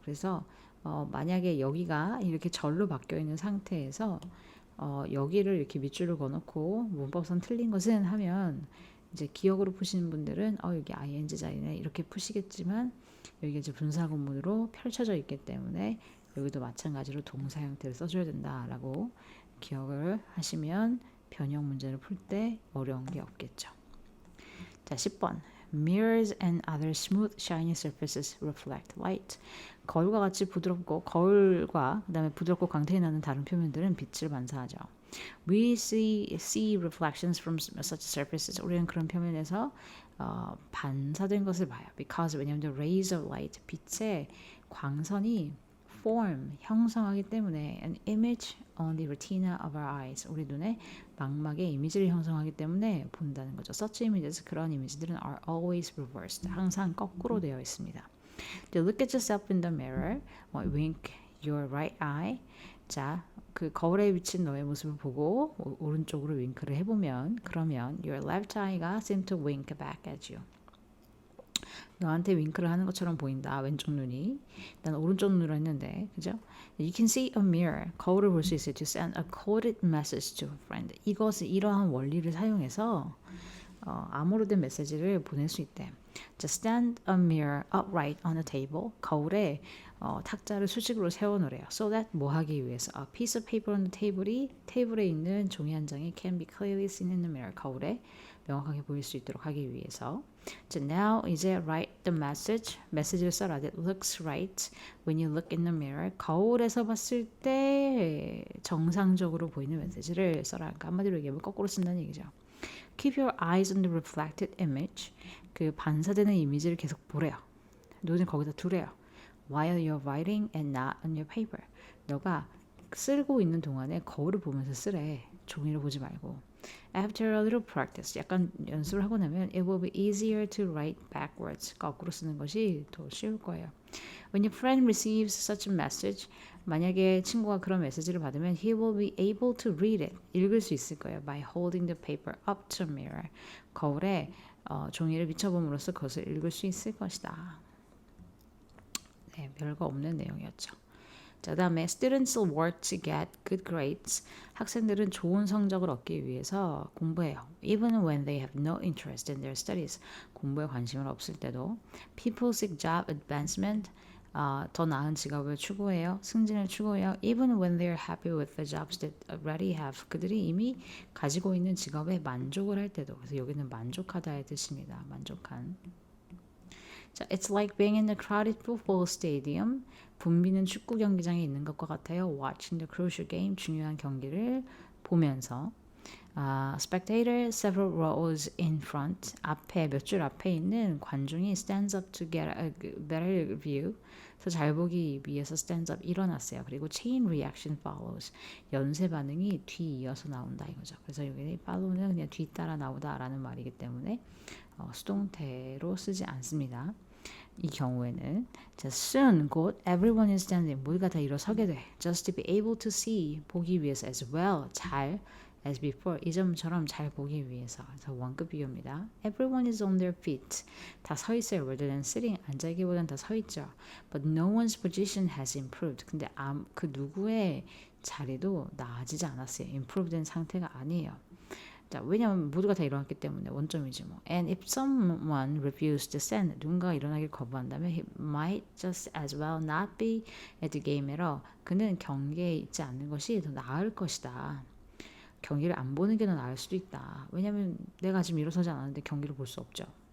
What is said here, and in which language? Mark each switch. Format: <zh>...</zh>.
<ko>그래서 만약에 여기가 이렇게 절로 바뀌어 있는 상태에서 여기를 이렇게 밑줄을 그어놓고 문법상 틀린 것은 하면 이제 기억으로 푸시는 분들은 여기 ing 자리네 이렇게 푸시겠지만 여기가 이제 분사구문으로 펼쳐져 있기 때문에 여기도 마찬가지로 동사 형태를 써줘야 된다라고 기억을 하시면 변형 문제를 풀 때 어려운 게 없겠죠. 자, 10번.</ko> <en>Mirrors and other smooth, shiny surfaces reflect light.</en> <ko>거울과 같이 부드럽고 거울과 그다음에 부드럽고 광택이 나는 다른 표면들은 빛을 반사하죠.</ko> <en>We see reflections from such surfaces.</en> <ko>우리는 그런 표면에서 반사된 것을 봐요.</ko> <en>Because</en> <ko>왜냐하면</ko> <en>the rays of light,</en> <ko>빛의 광선이</ko> <en>form,</en> <ko>형성하기 때문에</ko> <en>an image on the retina of our eyes.</en> <ko>우리 눈의 망막에 이미지를 형성하기 때문에 본다는 거죠.</ko> <en>Such images,</en> <ko>그런 이미지들은</ko> <en>are always reversed.</en> <ko>항상 거꾸로 되어 있습니다.</ko> <en>You look at yourself in the mirror. Wink your right eye.</en> <ko>자, 그 거울에 비친 너의 모습을 보고 오른쪽으로 윙크를 해보면 그러면</ko> <en>your left eye</en> <ko>가</ko> <en>seem to wink back at you.</en> <ko>너한테 윙크를 하는 것처럼 보인다. 왼쪽 눈이. 난 오른쪽 눈으로 했는데, 그죠?</ko> <en>You can see a mirror.</en> <ko>거울을 볼 수 있어요.</ko> <en>To send a coded message to a friend.</en> <ko>이것을 이러한 원리를 사용해서 암호로 된 메시지를 보낼 수 있대.</ko> <en>Just stand a mirror upright on a table.</en> <ko>거울에 탁자를 수직으로 세워놓으래요.</ko> <en>So that</en> <ko>뭐 하기 위해서?</ko> <en>A piece of paper on the table이</en> <ko>테이블에 있는 종이 한 장이</ko> <en>can be clearly seen in the mirror.</en> <ko>거울에 명확하게 보일 수 있도록 하기 위해서.</ko> <en>자, now</en> <ko>이제</ko> <en>write the message.</en> <ko>메시지를 써라.</ko> <en>That looks right when you look in the mirror.</en> <ko>거울에서 봤을 때 정상적으로 보이는 메시지를 써라. 그러니까 한마디로 얘기하면 거꾸로 쓴다는 얘기죠.</ko> <en>Keep your eyes on the reflected image.</en> <ko>그 반사되는 이미지를 계속 보래요. 눈을 거기다 두래요.</ko> <en>While you're writing and not on your paper.</en> <ko>너가 쓰고 있는 동안에 거울을 보면서 쓰래. 종이를 보지 말고.</ko> <en>After a little practice,</en> <ko>약간 연습을 하고 나면</ko> <en>it will be easier to write backwards.</en> <ko>거꾸로 쓰는 것이 더 쉬울 거예요.</ko> <en>When your friend receives such a message,</en> <ko>만약에 친구가 그런 메시지를 받으면</ko> <en>he will be able to read it.</en> <ko>읽을 수 있을 거예요.</ko> <en>By holding the paper up to a mirror.</en> <ko>거울에 종이를 비춰봄으로써 그것을 읽을 수 있을 것이다. 네, 별거 없는 내용이었죠. 자, 다음에</ko> <en>students will work to get good grades.</en> <ko>학생들은 좋은 성적을 얻기 위해서 공부해요.</ko> <en>Even when they have no interest in their studies.</en> <ko>공부에 관심은 없을 때도.</ko> <en>People seek job advancement.</en> <ko>더 나은 직업을 추구해요. 승진을 추구해요.</ko> <en>Even when they're happy with the jobs that already have.</en> <ko>그들이 이미 가지고 있는 직업에 만족을 할 때도. 그래서 여기는 만족하다의 뜻입니다. 만족한.</ko> <en>자, it's like being in a crowded football stadium.</en> <ko>붐비는 축구 경기장에 있는 것과 같아요.</ko> <en>Watching the crucial game.</en> <ko>중요한 경기를 보면서.</ko> <en>Spectator several rows in front.</en> <ko>앞에 몇 줄 앞에 있는 관중이</ko> <en>stands up to get a better view.</en> <ko>그래서 잘 보기 위해서</ko> <en>stands up</en> <ko>일어났어요.</ko> <en>그리고 chain reaction follows.</en> <ko>연쇄 반응이 뒤이어서 나온다 이거죠. 그래서 여기 follow는 그냥 뒤따라 나오다라는 말이기 때문에 수동태로 쓰지 않습니다. 이 경우에는</ko> <en>soon</en> <ko>곧</ko> <en>everyone is standing</en> <ko>모두가 다 일어서게 돼.</ko> <en>Just to be able to see</en> <ko>보기 위해서</ko> <en>as well 잘 as before</en> <ko>이전처럼 잘 보기 위해서. 그래서 원급 비교입니다.</ko> <en>Everyone is on their feet</en> <ko>다 서 있어요.</ko> <en>rather than sitting</en> <ko>앉아있기보단 다 서 있죠.</ko> <en>But no one's position has improved.</en> <ko>근데 그 누구의 자리도 나아지지 않았어요. improve된 상태가 아니에요. 자, 왜냐하면 모두가 다 일어났기 때문에 원점이지 뭐.</ko> <en>And if someone refused to stand,</en> <ko>누군가 일어나길 거부한다면</ko> <en>he might just as well not be at the game at all.</en> <ko>그는 경기에 있지 않는 것이 더 나을 것이다. 경기를 안 보는 게 더 나을 수도 있다. 왜냐하면 내가 지금 일어서지 않았는데 경기를 볼 수 없죠.</ko>